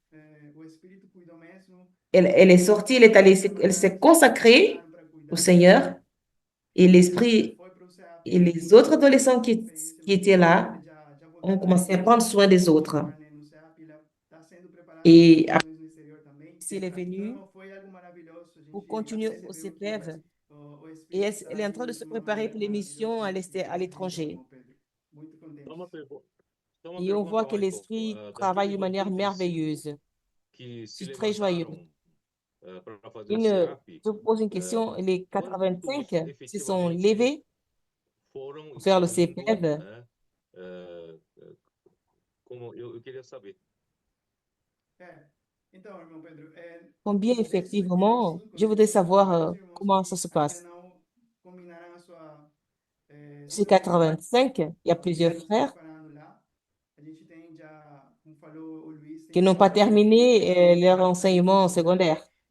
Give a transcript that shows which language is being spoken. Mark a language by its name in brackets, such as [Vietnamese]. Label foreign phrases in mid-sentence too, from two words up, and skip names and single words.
[French] Elle est sortie, elle s'est consacrée au Seigneur et l'esprit et les autres adolescents qui étaient là ont commencé à prendre soin des autres. Et après, elle est venue pour continuer au CPEV et elle est en train de se préparer pour les missions à l'étranger. [Portuguese] Só só uma [French] Et on voit [Portuguese] pergunta, que Michael. [French] l'esprit travaille [Portuguese] Daqueles [French] de manière [Portuguese] 85 [French] merveilleuse. [Portuguese] que [French] Je [Portuguese] se [French] suis très joyeux. [Portuguese] levantaram para fazer o [French] Une, [Portuguese] SEAP, [French] je pose une question, les [Portuguese] quantos [French] 85 se sont [Portuguese] efetivamente [French] levés [Portuguese] foram [French] pour faire le [Portuguese] escolhidos, [French] CPEV. [Portuguese] né? eh, Como eu queria saber. [French] Combien effectivement? Je voudrais savoir comment ça se passe. C'est 85, il y a plusieurs frères qui n'ont pas terminé leur enseignement secondaire.